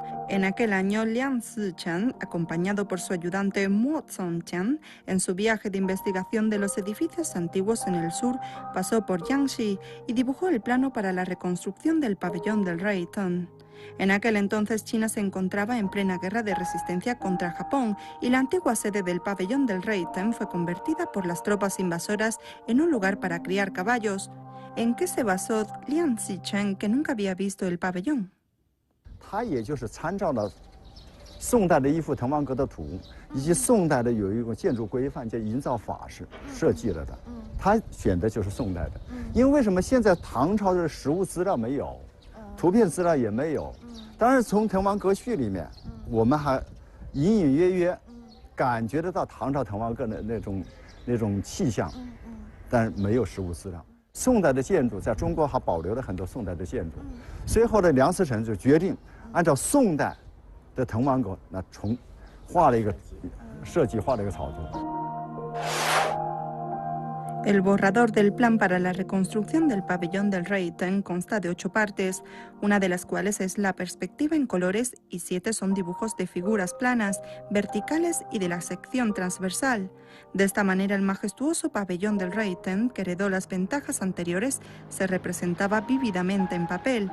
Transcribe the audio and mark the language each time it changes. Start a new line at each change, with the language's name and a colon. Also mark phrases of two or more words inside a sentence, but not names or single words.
Spanish: En aquel año, Liang Zicheng, acompañado por su ayudante Mo Zongtian, en su viaje de investigación de los edificios antiguos en el sur, pasó por Jiangxi y dibujó el plano para la reconstrucción del pabellón del Ruijten. En aquel entonces China se encontraba en plena guerra de resistencia contra Japón y la antigua sede del pabellón del Ruijten fue convertida por las tropas invasoras en un lugar para criar caballos. ¿En qué se basó Liang Zicheng, que nunca había visto el pabellón?
Chinese: 它也就是参照了宋代的一幅滕王阁的图，以及宋代的有一种建筑规范叫营造法式设计了的。他选的就是宋代的，因为什么？现在唐朝的实物资料没有。图片资料也没有，当然从滕王阁序里面，我们还隐隐约约感觉得到唐朝滕王阁的那种气象，但是没有实物资料。宋代的建筑在中国还保留了很多宋代的建筑，随后的梁思成就决定按照宋代的滕王阁那画了一个设计，画了一个草图。
Spanish: El borrador del plan para la reconstrucción del pabellón del Ruijten consta de 8 partes, una de las cuales es la perspectiva en colores y 7 son dibujos de figuras planas, verticales y de la sección transversal. De esta manera, el majestuoso pabellón del Ruijten, que heredó las ventajas anteriores, se representaba vívidamente en papel.